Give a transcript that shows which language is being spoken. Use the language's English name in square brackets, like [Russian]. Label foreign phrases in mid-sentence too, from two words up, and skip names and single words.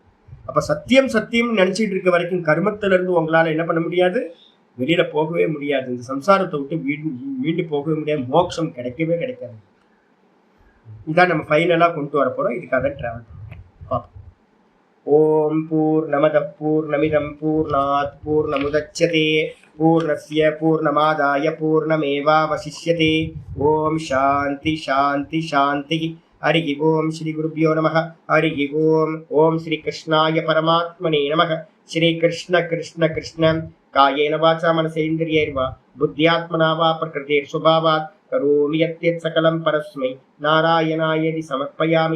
[Tamil] அப்ப சத்தியம் சத்தியம் நினைச்சிட்டு இருக்க வரைக்கும் கர்மத்துல இருந்து உங்களால என்ன பண்ண முடியாது? வெளியில போகவே முடியாது. இந்த சம்சாரத்தை விட்டு மீண்டு போகவே முடியாது, மோட்சம் கிடைக்கவே கிடைக்காது. இதான் நம்ம ஃபைனலா கொண்டு வர போறோம். இதுக்காக டிராவல் பண்ணுவோம். [Sanskrit] ओम् पूर्णमद पूर्णमिदं पूर्णात् पूर्णमुदच्यते पूर्णस्य पूर्णमादाय पूर्णमेवावशिष्यते. ओम् शान्ति शान्ति शान्ति. हरि ओम् श्री गुरुभ्यो नम हरि ओम् ओम् श्री कृष्णाय परमात्मने नम. श्री कृष्ण कृष्ण कृष्ण कायेन वाचा मनसेन्द्रियैर्वा बुद्ध्यात्मना वा प्रकृतेर् स्वभावात् करोमि यद्यत् सकलं परस्मै नारायणायेति समर्पयामि.